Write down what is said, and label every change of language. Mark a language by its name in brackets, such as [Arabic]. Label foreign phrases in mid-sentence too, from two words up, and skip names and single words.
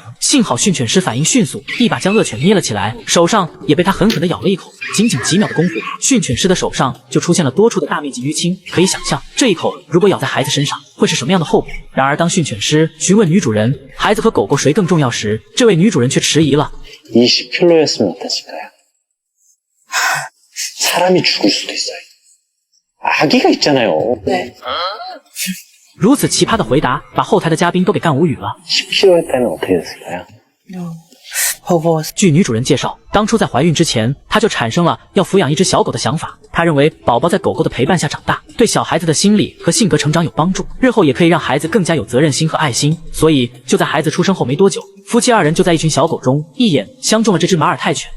[Chinese] 幸好训犬师反应迅速，一把将恶犬捏了起来，手上也被他狠狠地咬了一口。仅仅几秒的功夫，训犬师的手上就出现了多处的大面积淤青，可以想象这一口如果咬在孩子身上会是什么样的后果。然而当训犬师询问女主人孩子和狗狗谁更重要时，这位女主人却迟疑了。 [Korean] 20kg였으면 어떠실까요? 사람이 죽을 수도 있어요. 아기가 있잖아요. 네. [Chinese] 如此奇葩的回答，把后台的嘉宾都给干无语了。 [Korean] 10kg 했다면 어떻게 됐을까요? [Chinese] 据女主人介绍，当初在怀孕之前，她就产生了要抚养一只小狗的想法。她认为宝宝在狗狗的陪伴下长大，对小孩子的心理和性格成长有帮助，日后也可以让孩子更加有责任心和爱心。所以就在孩子出生后没多久，夫妻2人就在一群小狗中一眼相中了这只马尔泰犬。